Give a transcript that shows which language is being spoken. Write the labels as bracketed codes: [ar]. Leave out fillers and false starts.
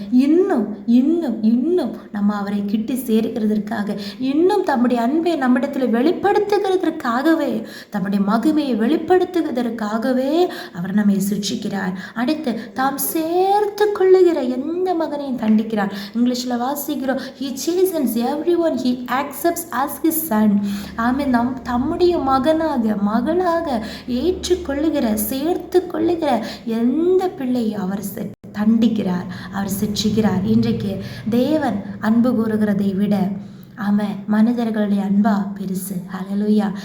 [ta] இன்னும் இன்னும் இன்னும் நம்ம அவரை கிட்டி சேர்க்கிறதற்காக, இன்னும் தம்முடைய அன்பை நம்மிடத்தில் வெளிப்படுத்துகிறதற்காகவே, தம்முடைய மகிமையை வெளிப்படுத்துவதற்காகவே அவர் நம்மை சிட்சிக்கிறார். அடுத்து, தாம் சேர்த்து கொள்ளுகிற எந்த மகனையும் தண்டிக்கிறார். இங்கிலீஷ்ல வாசிக்கிறோம், [en] he chastens everyone he accepts as his son. [ta] ஆமென். தம்முடைய மகளாக ஏற்றுக்கொள்ளுகிற, சேர்த்து கொள்ளுகிற எந்த பிள்ளையை அவர் தண்டிக்கிறார், அவர் சிட்சிக்கிறார். இன்றைக்கு தேவன் அன்பு கூறுகிறதை விட ஆமென், மனிதர்களுடைய அன்பா பெருசு. ஹல்லேலூயா.